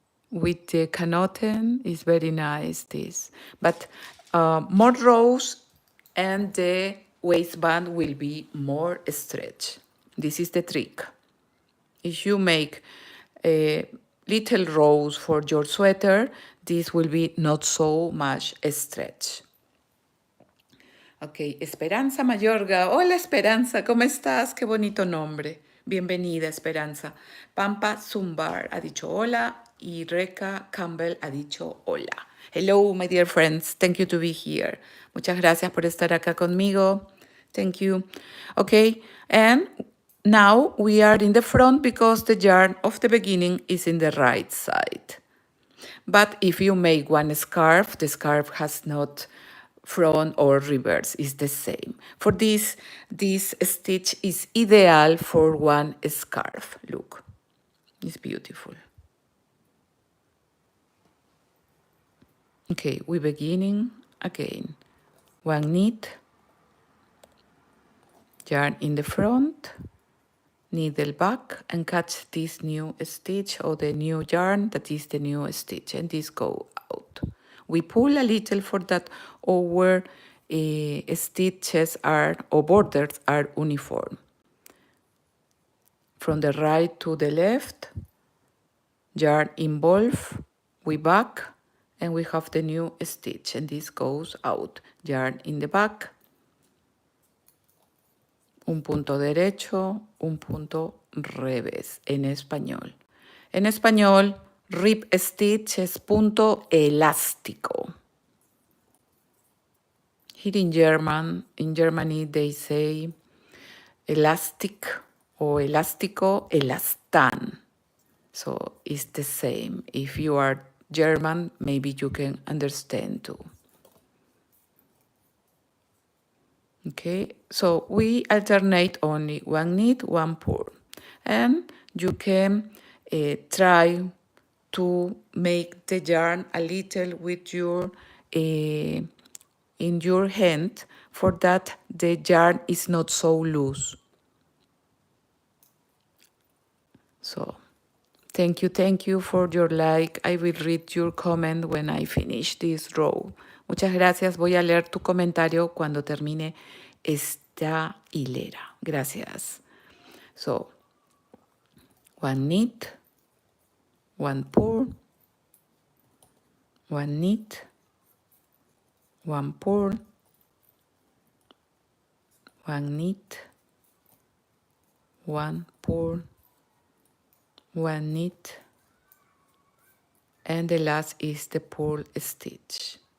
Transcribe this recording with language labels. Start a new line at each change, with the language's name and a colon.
English: With the canoten is very nice this, but more rows and the waistband will be more stretch. This is the trick. If you make little rows for your sweater, this will be not so much stretch. Ok, Esperanza Mayorga.
Spanish: Hola Esperanza, ¿cómo estás? Qué bonito nombre. Bienvenida Esperanza. Pampa Zumbar ha dicho hola y Reka Campbell ha dicho hola.
English: Hello, my dear friends. Thank you to be here.
Spanish: Muchas gracias por estar acá conmigo.
English: Thank you. Okay, and now we are in the front because the yarn of the beginning is in the right side. But if you make one scarf, the scarf has not front or reverse, is the same. For this stitch is ideal for one scarf. Look, it's beautiful. Okay, we beginning again. One knit, yarn in the front, needle back, and catch this new stitch or the new yarn that is the new stitch, and this go out. We pull a little for that our stitches are or borders are uniform. From the right to the left, yarn involved, we back, and we have the new stitch, and this goes out. Yarn in the back,
Spanish: un punto derecho, un punto revés en español. En español, rib stitch es punto elástico.
English: Here in Germany they say elastic or elástico, elastán. So it's the same. If you are German, maybe you can understand too. Okay, so we alternate only one knit, one pull. And you can try to make the yarn a little with your in your hand for that the yarn is not so loose. So thank you for your like. I will read your comment when I finish this row.
Spanish: Muchas gracias. Voy a leer tu comentario cuando termine esta hilera. Gracias.
English: So, one knit, one pull, one knit, one pull, one knit, one pull, one knit, and the last is the pull stitch.